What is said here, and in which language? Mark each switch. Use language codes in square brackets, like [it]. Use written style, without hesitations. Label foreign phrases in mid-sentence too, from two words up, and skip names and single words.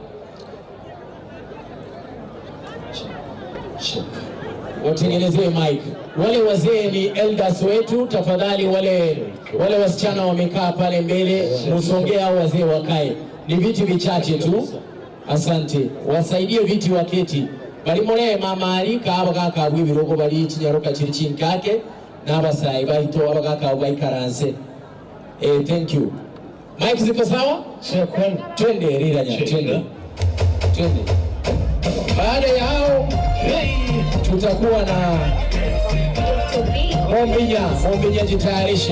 [sw] Watengenezee mic. Wale wazee ni elders wetu, tafadhali. Wale wasichana wamekaa pale mbele, musongea au wazee wakae. Ni viti vichache tu. Asante. Wasaidie viti waketi. [guz] Bali mole mama alika abagaka bwibirogo bali kinyaroka kiri kinkake n'abasayi bahito abagaka bayikaranze. [en] Thank you. [sw] Mike ziko sawa? Twende Riranya, twende. Baada ya hao tutakuwa na Mombinya jitayarishe.